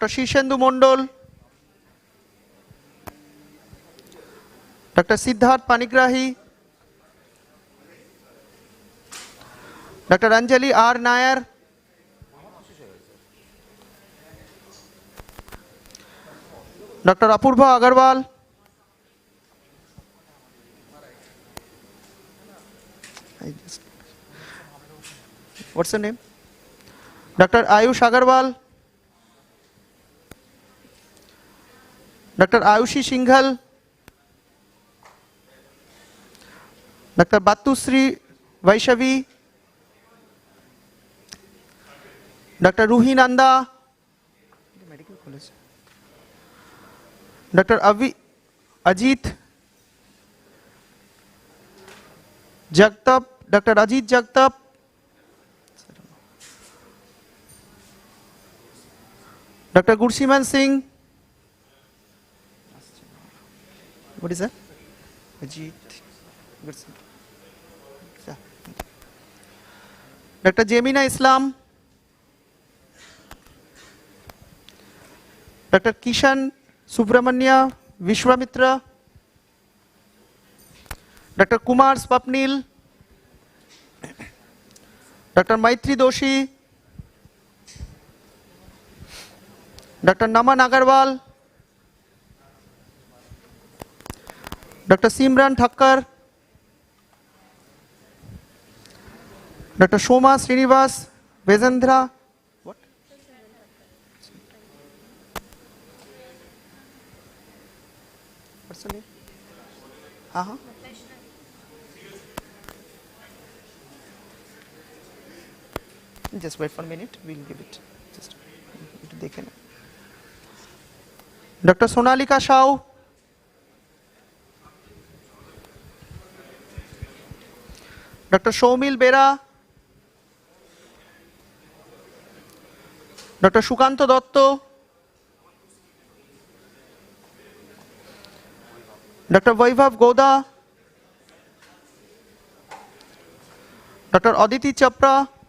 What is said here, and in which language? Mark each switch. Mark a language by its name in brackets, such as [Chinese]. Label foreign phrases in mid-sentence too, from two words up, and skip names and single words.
[English] Shishendu Mondol. Dr. Siddharth Panigrahi. Dr. Anjali R. Nair. Dr. Apurva Agarwal. What's the name? Dr. Ayush Agarwal. Dr. Ayushi Singhal. Dr. Batusri Vaishnavi. Dr. Ruhi Nanda. Dr. Ajit Jagtap. Dr. Ajit Jagtap. Dr. Gursiman Singh. What is that? Ajit. Dr. Jemina Islam. Dr. Kishan Subramanya Vishwamitra. Dr. Kumar Swapnil, Dr. Maitri Doshi, Dr. Naman Agarwal, Dr. Simran Thakkar, Dr. Shoma Srinivas, Vezendra, what? What's the name? Just wait for a minute, we'll give it. Just Dr. Sonalika Shao, Dr. Shomil Bera, Dr. Shukanto Dotto, Dr. Vaibhav Goda, Dr. Aditi Chapra.